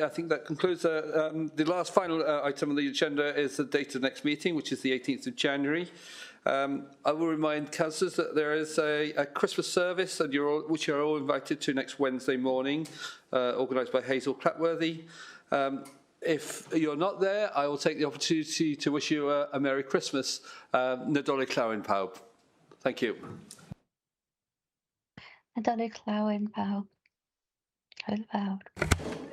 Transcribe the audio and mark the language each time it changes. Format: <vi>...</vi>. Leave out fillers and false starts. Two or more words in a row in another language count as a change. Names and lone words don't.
<en>I think that concludes the last final item on the agenda is the date of the next meeting, which is the 18th of January. I will remind councillors that there is a Christmas service, and which you're all invited to next Wednesday morning, organised by Hazel Clapworthy. If you're not there, I will take the opportunity to wish you a Merry Christmas.</en> <cy>Nadolig Llawen pawb.</cy> <en>Thank you.</en> <cy>Nadolig Llawen pawb. Hwyl fawr.</cy>